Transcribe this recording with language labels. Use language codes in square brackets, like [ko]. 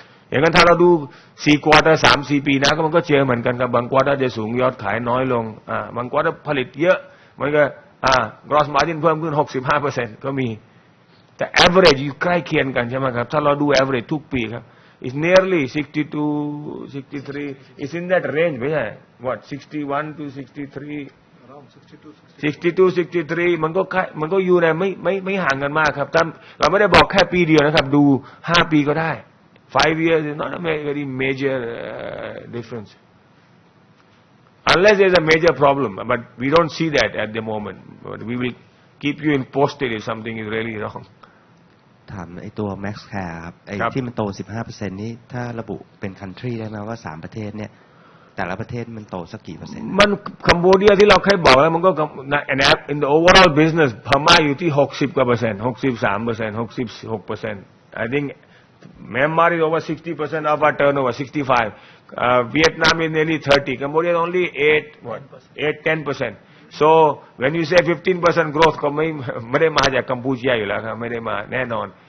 [th] อย่างนั้นถ้าเราดู4 quarter 3-4 ปีนะก็มันก็เจอเหมือนกันกับบาง quarter จะสูงยอดขายน้อยลงบาง quarter ผลิตเยอะมันก็gross margin เพิ่มขึ้น 65% ก็มีแต่ average อยู่ใกล้เคียงกันใช่ไหมครับถ้าเราดู average ทุกปีครับ [en] It's nearly 62, 63. It's in that range, what 61 to 63. Around 62, 63. [th] มันก็อยู่ในไม่ห่างกันมากครับแต่เราไม่ได้บอกแค่ปีเดียวนะครับดู5 ปีก็ได้ [en] 5 years is not a very major difference. Unless there's a major problem, but we don't see that at the moment. But we will keep you posted if something is really wrong. [th] ถามไอ้ตัว Max Care ครับไอ้ที่มันโต 15% นี่ถ้าระบุเป็น country ได้ไหมว่า3ประเทศเนี่ยแต่ละประเทศมันโตสักกี่เปอร์เซ็นต์ มันคัมโบเดียที่เราเคยบอกแล้วมันก็ [en] in the overall business [th] พม่าอยู่ที่60 กว่าเปอร์เซ็นต์ 63% 66% [en] I think Myanmar is over 60% of our turnover 65 Vietnam is nearly 30 Cambodia is only 8-10% so when you say 15% growth [th] ก็ไม่ได้มาจากกัมพูชาอยู่แล้วครับไม่ได้มาแน่นอน